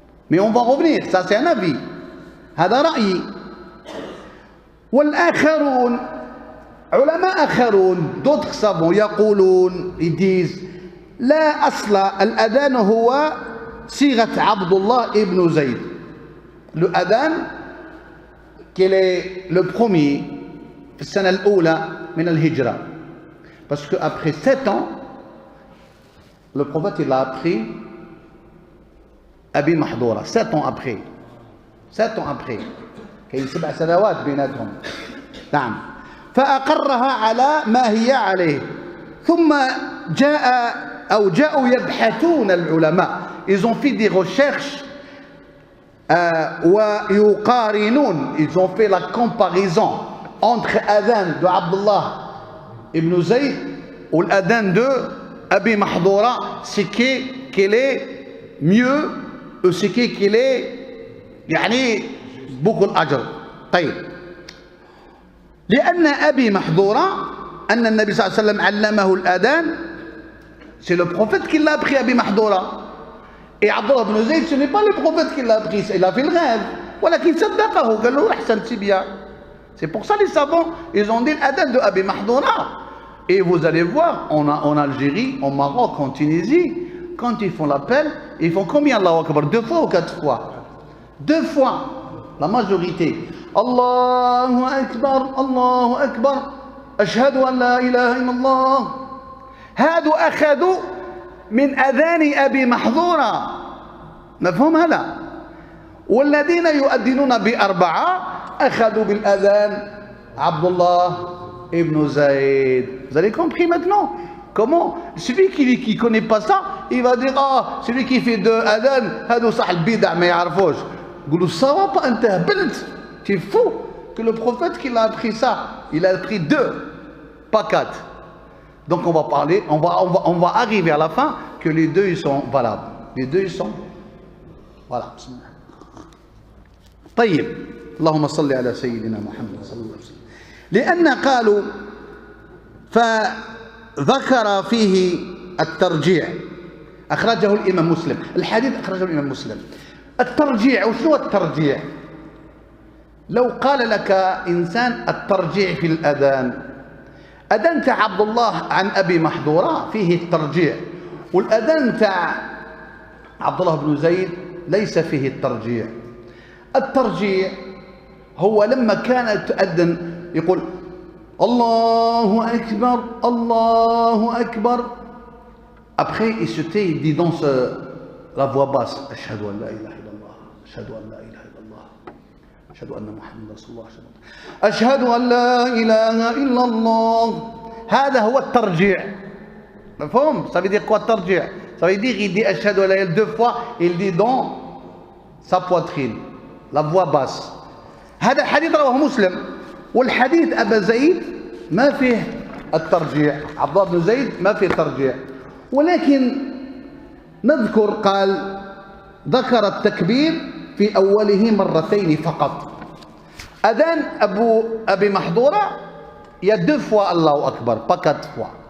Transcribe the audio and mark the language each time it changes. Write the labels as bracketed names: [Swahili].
[French] Mais on va revenir, ça c'est un avis. [Arabic] هذا رأيي. والآخرون علماء آخرون [French] d'autres savants [Arabic] يقولون [French] ils disent [Arabic] لا أصل الأذان هو صيغة عبد الله ibn Zayd. [French] Le adhan quel est le premier [Arabic] في السنة الأولى من الهجرة. [French] Parce qu'après 7 ans, le prophète il a appris Abi Mahdoura. 7 ans après. 7 ans après. [Arabic] كاين 7 سنوات بيناتهم. نعم. فأقرها على ما هي عليه. ثم جاءوا يبحثون العلماء. [French] Ils ont fait des recherches [Arabic] ويقارنون. [French] Ils ont fait la comparaison entre Adhan de Abdullah ibn Zayd ou l'adhan de Abi Mahdura, c'est qu'il est mieux, c'est qu'il est يعني beaucoup الأجر. [Arabic] طيب لأن أبي محظورة أن النبي صلى الله عليه وسلم علمه الأذان، [French] c'est le prophète qui l'a appris Abi Mahdura. Et Abdullah ibn Zayd, ce n'est pas le prophète qui l'a appris, il a fait le rêve. [Arabic] ولكن صدقه قال له أحسن [French] c'est bien. C'est pour ça les savants, ils ont dit l'adhan de Abi Mahdura. Et vous allez voir, en Algérie, en Maroc, en Tunisie, quand ils font l'appel, ils font combien Allahu Akbar? 2 fois ou 4 fois? 2 fois, la majorité. [Arabic] Allahu Akbar, Allahu Akbar, Ashhadu an la ilaha illallah. هادو أخذوا من أذان أبي محظورة. مفهوم هذا؟ والذين يؤذنون ب4 أخذوا بالأذان عبد الله ibn Zayd. [French] Vous avez compris maintenant? Comment? Celui qui ne connaît pas ça, il va dire ah, celui qui fait 2 adhan, [Arabic] هادو صح البدع ما يعرفوش. قولوا الصواب أنت هبلت. [French] Tu es fou que le prophète qui l'a appris ça, il a appris 2, pas 4. Donc on va parler, on va arriver à la fin que les 2 ils sont valables. Les 2 ils sont voilà. [Arabic] طيب اللهم صل على سيدنا محمد صلى الله عليه وسلم. لأن قالوا فذكر فيه الترجيع، أخرجه الإمام مسلم، الحديث أخرجه الإمام مسلم. الترجيع، وشو الترجيع؟ لو قال لك إنسان الترجيع في الأذان، أذان تاع عبد الله عن أبي محظورة فيه الترجيع، والأذان تاع عبد الله بن زيد ليس فيه الترجيع. الترجيع هو لما كان تؤذن يقول الله أكبر الله أكبر. [French] Après il se tait, il dit dans la voix basse [Arabic] أشهد أن لا إله إلا الله أشهد أن لا إله إلا الله أشهد أن محمد رسول الله أشهد أن لا إله إلا الله. هذا هو الترجيع. مفهوم؟ [French] Ça veut dire quoi الترجيع؟ Ça veut dire il dit [Arabic] أشهد أن لا إله [French] 2 fois, il dit dans sa poitrine, la voix basse. [Arabic] هذا الحديث رواه مسلم. والحديث أبا زيد ما فيه الترجيع، عبد الله بن زيد ما فيه ترجيع. ولكن نذكر قال ذكر التكبير في أوله مرتين فقط. أذان أبي محظورة يا [French] 2 fois [Arabic] الله أكبر [French] pas 4 fois.